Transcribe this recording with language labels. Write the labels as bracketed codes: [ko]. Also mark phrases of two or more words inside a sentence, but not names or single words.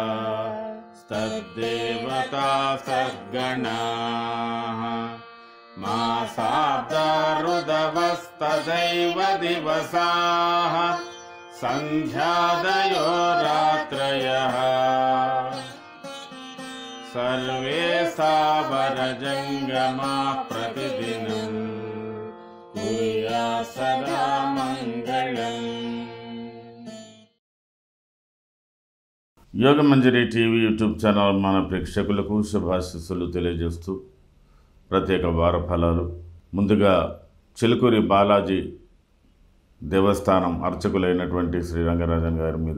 [sa] तद्देवता सद्गणाः मासाब्दा ऋदवस्तदैव दिवसाः सन्ध्यादयो रात्रयः सर्वे सावरजङ्गमाः प्रतिदिनं कुर्यात् सदा मङ्गलम्। [te] యోగమంజరి టీవీ యూట్యూబ్ ఛానల్ మన ప్రేక్షకులకు శుభాశీస్సులు తెలియజేస్తూ ప్రత్యేక వార ఫలాలు. ముందుగా చిలుకూరి బాలాజీ దేవస్థానం అర్చకులైనటువంటి శ్రీరంగరాజన్ గారి మీద